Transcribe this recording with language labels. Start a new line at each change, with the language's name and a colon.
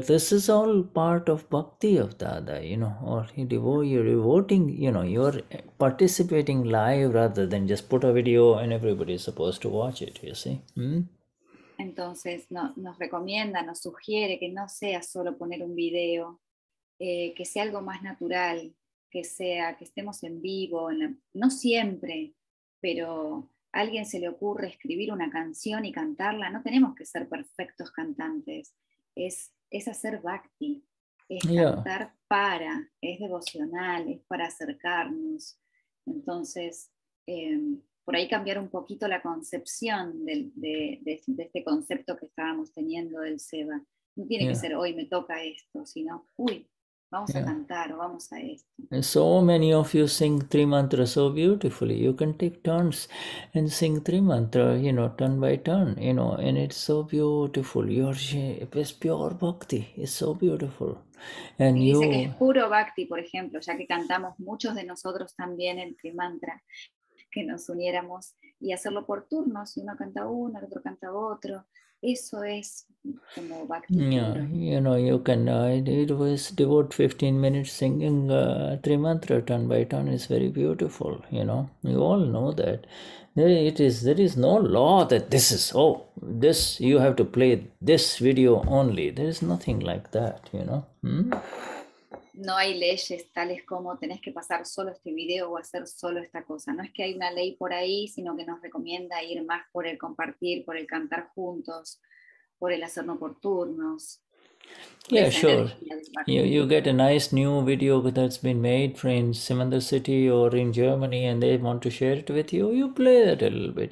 English: This is all part of bhakti of Dada, or you're devoting, you're participating live rather than just put a video and everybody is supposed to watch it, you see.
Spanish: Entonces nos recomienda, nos sugiere que no sea solo poner un video, que sea algo más natural, que estemos en vivo, no siempre, pero a alguien se le ocurre escribir una canción y cantarla, no tenemos que ser perfectos cantantes, es hacer bhakti, es cantar es devocional, es para acercarnos. Entonces, por ahí cambiar un poquito la concepción de este concepto que estábamos teniendo del seva. No tiene que ser hoy me toca esto, sino, vamos a cantar o vamos a esto.
English: And so many of you sing three mantras so beautifully. You can take turns and sing three mantra, turn by turn, and it's so beautiful. It's pure bhakti. It's so beautiful. And
Spanish: y dice que es puro bhakti, por ejemplo, ya que cantamos muchos de nosotros también el trimantra, que nos uniéramos y hacerlo por turnos, y uno canta uno, el otro canta otro. Eso es como bhakti puro.
English: You can it was devote 15 minutes singing three mantra turn by turn is very beautiful. You all know that. There is no law that this you have to play this video only. There is nothing like that.
Spanish: No hay leyes tales como tenés que pasar solo este video o hacer solo esta cosa. No es que hay una ley por ahí, sino que nos recomienda ir más por el compartir, por el cantar juntos, por el hacerlo por turnos.
English: Yeah, sure. You get a nice new video that's been made in Simandar City or in Germany and they want to share it with you. You play that a little bit.